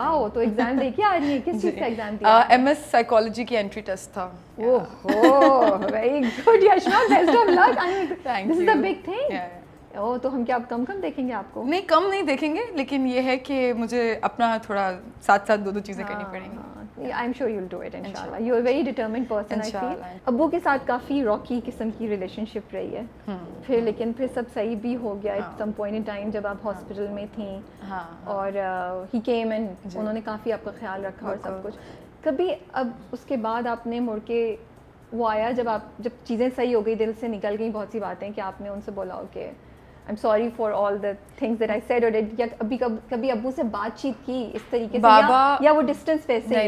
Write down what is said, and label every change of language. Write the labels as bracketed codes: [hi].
[ur] واو, تو ایگزام دے کے آ رہی ہے؟ کس چیز کا ایگزام دیا؟ MS سائیکالوجی کی انٹری ٹیسٹ تھا. [en] Oh very good Yashma, best of luck. This is a big thing. [ur] او, تو ہم کیا اب کم دیکھیں گے آپ کو؟ نہیں, کم نہیں دیکھیں گے, لیکن یہ ہے کہ مجھے اپنا تھوڑا ساتھ دو چیزیں کرنی پڑیں گی. [en] I'm sure you'll do it inshallah. You're a very determined person, I feel. [ur] ابو کے ساتھ کافی راکی قسم کی ریلیشن شپ رہی ہے, پھر لیکن پھر سب صحیح بھی ہو گیا [en] at some point in time [ur] جب آپ ہاسپٹل میں تھیں, اور [en] he came and [ur] انہوں نے کافی آپ کا خیال رکھا اور سب کچھ. کبھی اب اس کے بعد آپ نے مڑ کے وہ آیا جب چیزیں صحیح ہو گئی, دل سے نکل گئی بہت سی باتیں, کہ آپ نے ان سے بولا کہ [en] I'm sorry for all the things that I said or did, [ur] یا کبھی ابو سے بات چیت کی اس طریقے سے, یا وہ ڈسٹینس ویسے؟